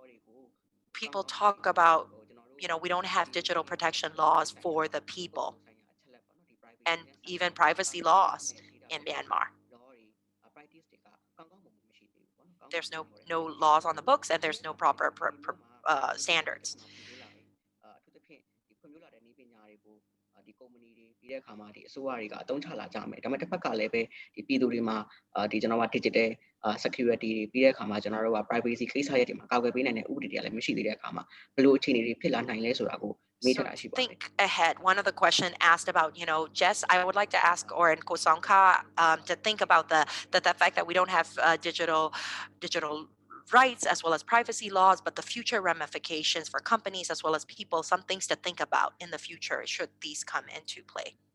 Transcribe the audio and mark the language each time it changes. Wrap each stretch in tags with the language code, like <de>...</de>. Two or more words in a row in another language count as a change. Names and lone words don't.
<en>People talk about, we don't have digital protection laws for the people and even privacy laws in Myanmar. There's no laws on the books and there's no proper standards.</en> <my>ဒီကုမ္ပဏီတွေပြီးတဲ့အခါမှာဒီအစိုးရတွေကအသုံးချလာကြမယ်ဒါပေမဲ့တစ်ဖက်ကလည်းပဲဒီပြည်သူတွေမှာဒီကျွန်တော်က</my> <en>digital security</en> <my>တွေပြီးတဲ့အခါမှာကျွန်တော်တို့က privacy ကိစ္စရပ်တွေမှာကာကွယ်ပေးနိုင်တဲ့ဥပဒေတွေကလည်းမရှိသေးတဲ့အခါမှာဘယ်လိုအခြေအနေတွေဖြစ်လာနိုင်လဲဆိုတာကို</my> <en>So think ahead. One of the question asked about, Jess, I would like to ask, or in Kosongka, to think about the fact that we don't have digital rights as well as privacy laws, but the future ramifications for companies as well as people, some things to think about in the future should these come into play.</en>